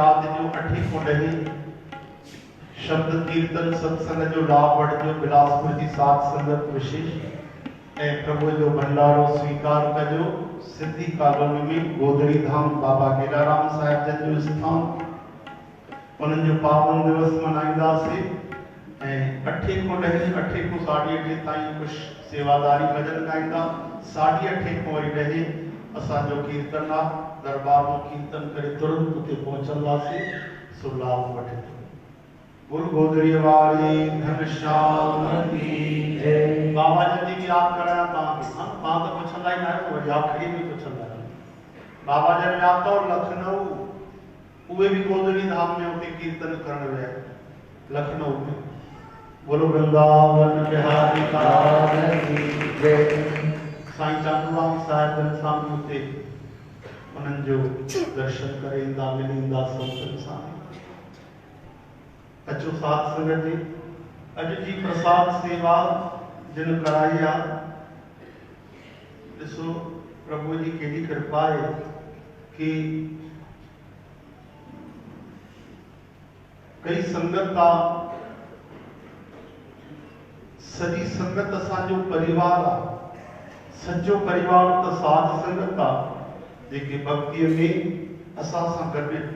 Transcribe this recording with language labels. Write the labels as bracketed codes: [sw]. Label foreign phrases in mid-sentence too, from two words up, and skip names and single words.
[sd] रात जो अठी कुंडली शब्द कीर्तन सत्संग जो लाभ बढ़ जो बिलासपुर की सात संगत विशेष ए प्रभु जो भंडारो स्वीकार कजो सिद्धि कॉलोनी में गोदड़ी धाम बाबा गेलाराम साहिब जन जो स्थान उन जो पावन दिवस मनाईंदा से अठे को ॾहें अठे को साढ़ी अठे ताईं कुछ सेवादारी भजन गाईंदा साढ़ी अठे को वरी ॾहें असांजो कीर्तन आहे दरबार में कीर्तन करे तुरंत उते पहुचंदासीं सो लाभ वठे गुरु गोदड़ी वाली घनश्याम की जय बाबा जी की याद कराया तव्हांखे हा मां त पुछंदा ई न आहियो वरी आख़िरी में पुछंदा आहियो बाबा जन विया अथव लखनऊ उहे भी गोदड़ी धाम में उते कीर्तन करण विया लखनऊ में [hi] बोलो वृंदावन बिहारी लाल की जय [sd] साईं चांदूराम साहिब जन सामने उते उन्हनि जो दर्शन करे ईंदा मिलींदा संतनि सां अचो साथ संगत जी अॼु जी प्रसाद सेवा जिन कराई आहे ॾिसो प्रभु जी केॾी कृपा आहे कि कई संगत का सजी संगत असांजो परिवार आहे सच्चो परिवार त साध संगत आहे जेके भक्तिअ में असां सां गॾु